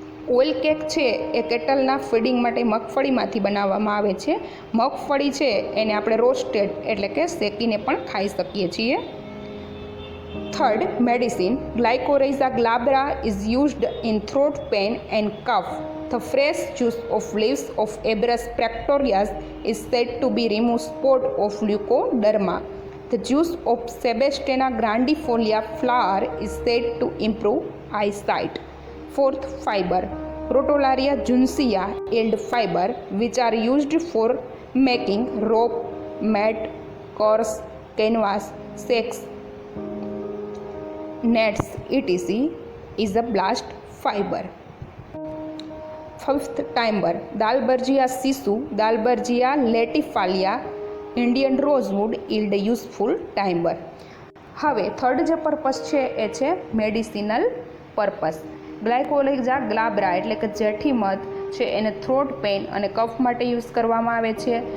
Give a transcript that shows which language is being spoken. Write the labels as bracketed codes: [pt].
[gu] Oil cake છે એ કેટલના feeding માટે મગફળીમાંથી બનાવવામાં આવે છે. મગફળી છે એને આપણે રોસ્ટેડ એટલે કે શેકીને પણ ખાઈ શકીએ છીએ. [en] Third, medicine. Glycyrrhiza glabra is used in throat pain and cough. The fresh juice of leaves of Abrus pectorius is said to be remove spot of leukoderma. The juice of Sebastena grandifolia flower is said to improve eyesight. Fourth, fiber. Crotalaria juncea yield fiber which are used for making rope, mat, curse, canvas, sacks, nets, etc. is a blast fiber. Fifth, timber. Dalbergia sissoo, dalbergia latifolia, Indian rosewood yield useful timber. [gu] હવે third જે purpose છે એ છે medicinal purpose. ગ્લાયકોરાઇઝા ગ્લાબ્રા એટલે કે જેઠી મધ છે એને throat pain અને કફ માટે યુઝ કરવામાં આવે છે.